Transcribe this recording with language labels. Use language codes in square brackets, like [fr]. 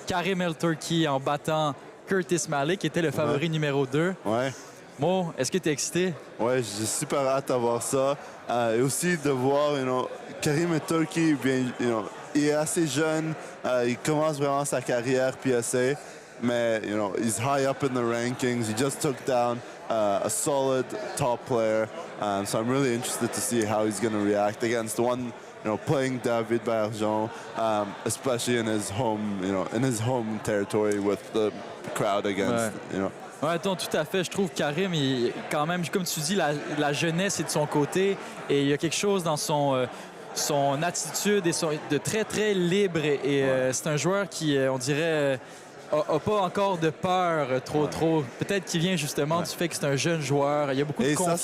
[fr] Kareem Torkey en battant Curtis Malik, qui était le favori numéro 2. Ouais. Mo, est-ce que tu es excité? Ouais, j'ai super hâte à voir ça. Et aussi de voir, Kareem et Torkey, bien, il est assez jeune. Il commence vraiment sa carrière PSA. [en] Mais, he's high up in the rankings. He just took down a solid top player. So I'm really interested to see how he's going to react against one, playing David Baillargeon, especially in his home, in his home territory with the crowd against, [fr] Oui, tout à fait. Je trouve que Kareem, quand même, comme tu dis, la jeunesse est de son côté et il y a quelque chose dans son attitude et de très, très libre. Et c'est un joueur qui, on dirait, n'a pas encore de peur trop. Peut-être qu'il vient justement du fait que c'est un jeune joueur. Il y a beaucoup de confiance.